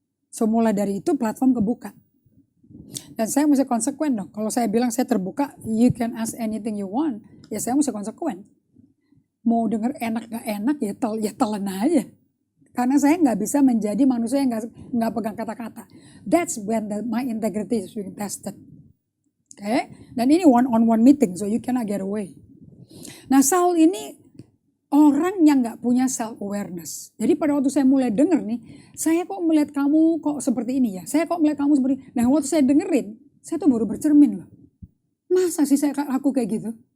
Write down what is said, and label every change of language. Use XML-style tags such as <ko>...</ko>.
<id>So mulai dari itu platform kebuka. Dan saya mesti konsekuen dong. Kalau saya bilang saya terbuka,</id> <en>you can ask anything you want.</en> <id>Ya saya mesti konsekuen. Mau denger enak gak enak ya telan aja. Karena saya nggak bisa menjadi manusia yang nggak pegang kata-kata.</id> <en>That's when my integrity is being tested. Okay?</en> <id>Dan ini</id> <en>one-on-one meeting, so you cannot get away.</en> <id>Nah, Saul ini orang yang nggak punya self-awareness. Jadi pada waktu saya mulai denger nih, saya kok melihat kamu kok seperti ini ya. Saya kok melihat kamu seperti ini. Nah, waktu saya dengerin, saya tuh baru bercermin loh. Masa sih saya aku kayak gitu?</id>